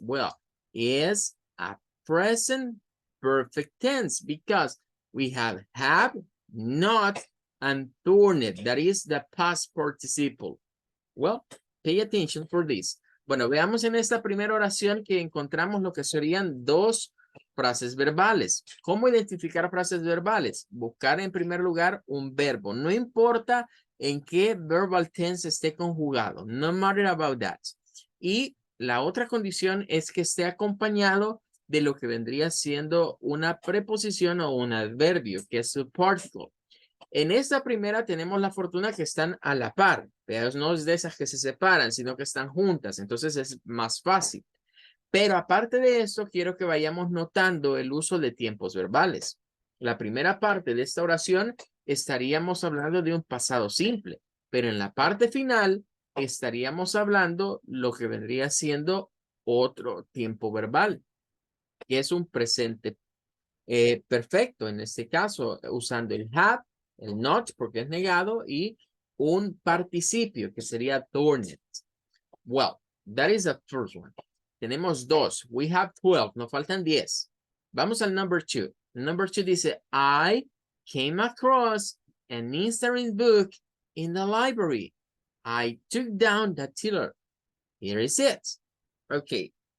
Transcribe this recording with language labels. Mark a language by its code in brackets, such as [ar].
[en] Well, is a present perfect tense because we have, not, and turned. That is the past participle. Well, pay attention for this. [es] Bueno, veamos en esta primera oración que encontramos lo que serían dos frases verbales. ¿Cómo identificar frases verbales? Buscar en primer lugar un verbo. No importa en qué verbal tense esté conjugado. No matter about that. Y la otra condición es que esté acompañado de lo que vendría siendo una preposición o un adverbio, que es su particle. En esta primera tenemos la fortuna que están a la par, pero no es de esas que se separan, sino que están juntas, entonces es más fácil. Pero aparte de esto, quiero que vayamos notando el uso de tiempos verbales. La primera parte de esta oración estaríamos hablando de un pasado simple, pero en la parte final estaríamos hablando lo que vendría siendo otro tiempo verbal, que es un presente perfecto, en este caso, usando el have, el not, porque es negado, y un participio, que sería turned. [en] Well, that is the first one. [es] Tenemos dos. [en] We have 12. [es] Nos faltan 10. Vamos al number 2. [en] Number 2 dice, I came across an interesting book in the library. I took down the tiller. Here is it. Okay.